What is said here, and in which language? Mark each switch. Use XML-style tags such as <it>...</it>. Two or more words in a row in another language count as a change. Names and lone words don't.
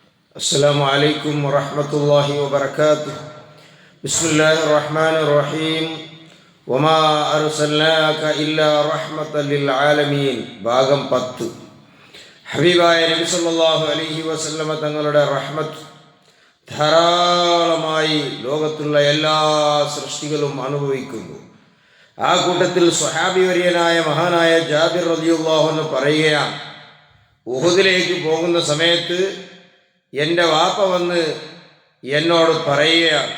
<ar>السلام عليكم ورحمة الله وبركاته. بسم الله الرحمن الرحيم. وما أرسلناك إلا رحمة للعالمين.</ar> <ml>ഭാഗം 10. ഹബീബായ നബി</ml> <ar>صلى الله عليه وسلم</ar> <ml>തങ്ങളുടെ റഹ്മത്ത് ധാരാളമായി ലോകത്തുള്ള എല്ലാ സൃഷ്ടികളും അനുഭവിക്കുന്നു. ആ കൂട്ടത്തിൽ സ്വഹാബി വര്യനായ മഹാനായ ജാബിർ</ml> <ar>رضي الله عنه</ar> <ml>പറയുകയാണ്, ഉഹുദിലേക്ക് പോകുന്ന സമയത്ത് എൻ്റെ വാപ്പ വന്ന് എന്നോട് പറയുകയാണ്.</ml>